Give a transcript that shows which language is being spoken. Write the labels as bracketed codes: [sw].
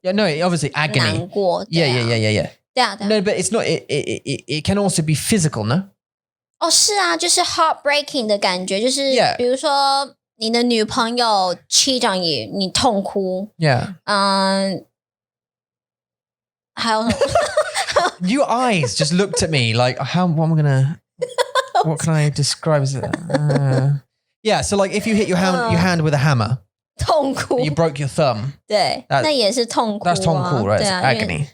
[en] yeah, no, obviously agony. [zh] 难过 [en] Yeah. [zh] 对啊 [en] No, but it's not. It can also be physical, no? [zh] 是啊，就是 heartbreaking 的感觉，就是比如说你的女朋友 [en] cheat on you， [zh] 你痛哭。 [en] Yeah. [zh] 还有什么 [en] Your eyes just looked at me like, what can I describe as it? Yeah, so like if you hit your hand with a hammer, [zh] 痛哭 [en] you broke your thumb. [zh] 对，那也是痛哭。 [en] That's 痛哭, right? It's agony.